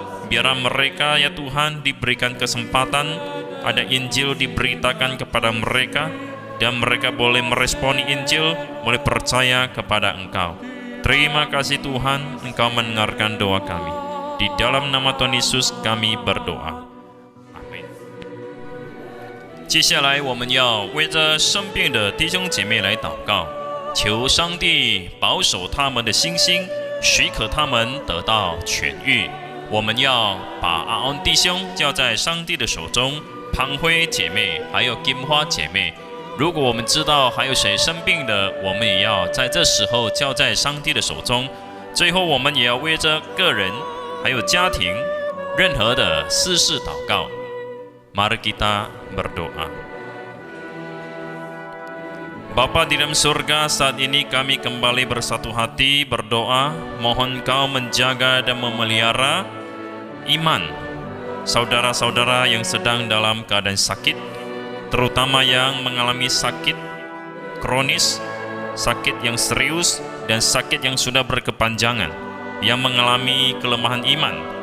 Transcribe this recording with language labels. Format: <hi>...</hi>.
<id>Biarlah mereka ya Tuhan diberikan kesempatan, ada Injil diberitakan kepada mereka, dan mereka boleh meresponi Injil, boleh percaya kepada Engkau. Terima kasih Tuhan, Engkau mendengarkan doa kami. Di dalam nama Tuhan Yesus kami berdoa. Amin.</id> <zh>接下来我们要为着生病的弟兄姐妹来祷告，求上帝保守他们的信心，许可他们得到痊愈。我们要把阿恩弟兄交在上帝的手中，潘辉姐妹还有金花姐妹，如果我们知道还有谁生病的，我们也要在这时候交在上帝的手中。最后我们也要为着个人还有家庭任何的私事祷告。</zh> <id>Mari kita berdoa. Bapa di dalam surga, saat ini kami kembali bersatu hati berdoa, mohon Kau menjaga dan memelihara iman saudara-saudara yang sedang dalam keadaan sakit, terutama yang mengalami sakit kronis, sakit yang serius, dan sakit yang sudah berkepanjangan, yang mengalami kelemahan iman.</id>